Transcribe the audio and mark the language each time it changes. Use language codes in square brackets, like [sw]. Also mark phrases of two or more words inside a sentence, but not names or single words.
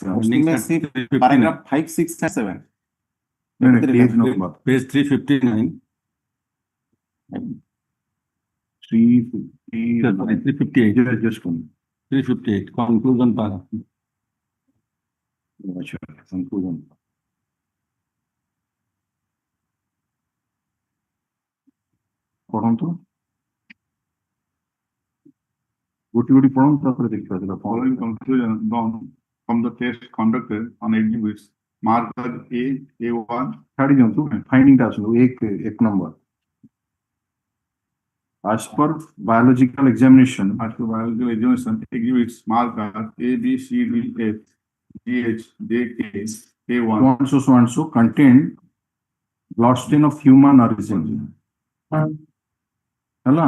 [en] Paragraph 5, 6, and 7. Page number. Page 359. 358. Just one. 358. Conclusion paragraph. Conclusion. [or] ପଢନ୍ତୁ ଗୋଟି ଗୋଟି ପଢନ୍ତୁ ତାପରେ ଦେଖିବା ସେଟା [en] Following conclusion drawn from the test conducted on exhibits marked as A1. [or] ଛାଡି ଦିଅନ୍ତୁ ଫାଇଣ୍ଡିଂ ଟା ଆସନ୍ତୁ ଏକ ନମ୍ବର [en] as per biological examination After biological examination, exhibits marked as A, B, C, D, F, G, H, J, K, A1. so and so contain blood stain of human origin. Hello.